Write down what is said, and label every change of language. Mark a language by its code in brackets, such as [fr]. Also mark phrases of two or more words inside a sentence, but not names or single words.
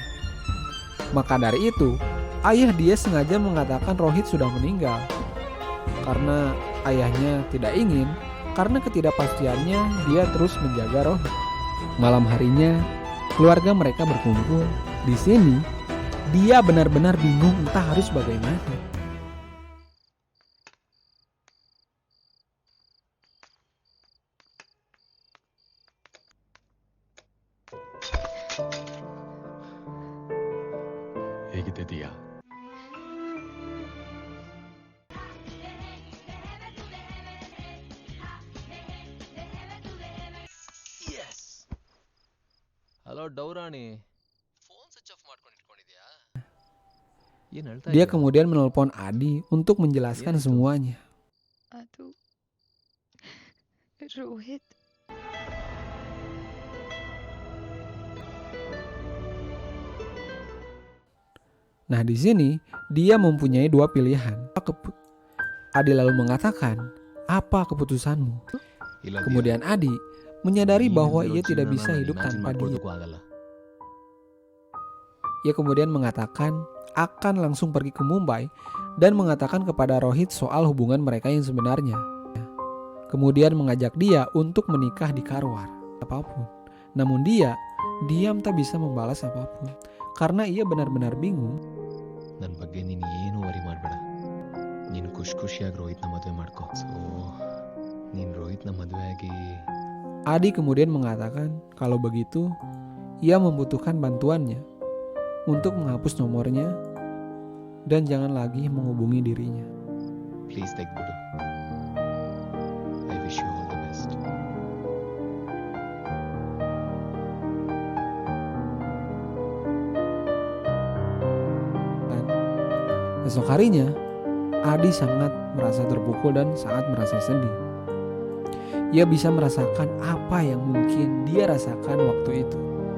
[id] Maka dari itu, ayah dia sengaja mengatakan Rohit sudah meninggal karena ayahnya tidak ingin, karena ketidakpastiannya dia terus menjaga Rohit. Malam harinya keluarga mereka berkumpul. Di sini, dia benar-benar bingung entah harus bagaimana. [kn] ಹೇಗಿದೆ ದಿಯಾ? ಹಲೋ ಡೌರಾಣಿ, ಫೋನ್ [en] switch off [kn] ಮಾಡ್ಕೊಂಡು ಇಟ್ಕೊಂಡಿದ್ಯಾ? ಏನ್ ಹೇಳ್ತಾ [id] Dia [kn] ಇದೀಯ? [id] kemudian menelpon Adi untuk menjelaskan Iya, itu. semuanya. [kn] ಅದು ರೋಹಿತ್ [id] Nah, di sini dia mempunyai dua pilihan. Adi lalu mengatakan, "Apa keputusanmu?" [kn] ಇಲ್ಲ ದಿಯಾ, [id] Kemudian Adi menyadari [kn] ನೀನ್ [id] bahwa [kn] ಇಲ್ದಿರೋ [id] ia tidak [kn] ಜೀವ್ನನ [id] bisa [kn] ನಾನು [id] hidup [kn] imagine [id] tanpa dia. [kn] ಮಾಡ್ಕೊಳ್ಳೋದಕ್ಕೂ ಆಗಲ್ಲ. [id] Ia kemudian mengatakan akan langsung pergi ke Mumbai dan mengatakan kepada Rohit soal hubungan mereka yang sebenarnya. Kemudian mengajak dia untuk menikah di Karwar. Apapun. Namun dia diam tak bisa membalas apapun karena ia benar-benar bingung. [kn] ನನ್ನ ಬಗ್ಗೆ ನೀನು ಏನು ವರಿ ಮಾಡಬೇಡ. ನೀನು ಖುಷಿಯಾಗಿ ರೋಹಿತ್ನ ಮದುವೆ ಮಾಡ್ಕೋ. ಸೊ ನೀನು ರೋಹಿತ್ನ ಮದುವೆ ಆಗಿ [id] Adi kemudian mengatakan kalau begitu ia membutuhkan bantuannya untuk menghapus nomornya dan jangan lagi menghubungi dirinya. [kn] ಪ್ಲೀಸ್ ತೆಗ್ಬಿಡು. [en] I wish you all the best. [id] Esok harinya, Adi sangat merasa terpukul dan sangat merasa sedih. Ia bisa merasakan apa yang mungkin dia rasakan waktu itu.